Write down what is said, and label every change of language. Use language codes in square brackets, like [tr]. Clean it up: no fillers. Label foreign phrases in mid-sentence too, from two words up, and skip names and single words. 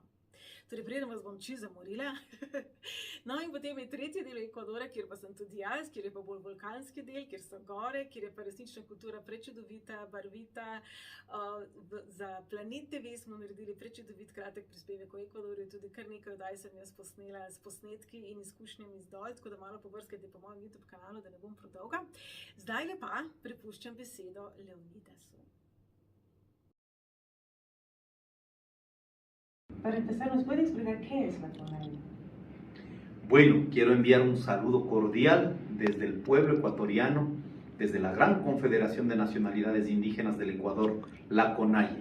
[sl] Torej, preden vas bom čisto zamorila. No in potem je tretji del Ekvadora, kjer pa sem tudi jaz, kjer je pa bolj vulkanski del, kjer so gore, kjer je pa resnična kultura prečudovita, barvita. Za Planet TV smo naredili prečudovit kratek prispevek o Ekvadorju, tudi kar nekaj oddaj sem jaz posnela s posnetki in izkušnjami z dol, tako da malo pobrskajte po mojem YouTube kanalu, da ne bom predolga. Zdaj pa prepuščam besedo Leonidasu. [es] Para empezar, ¿nos puede explicar qué es la CONAIE? Bueno, quiero enviar un saludo cordial desde el pueblo ecuatoriano, desde la Gran Confederación de Nacionalidades Indígenas del Ecuador, la CONAIE.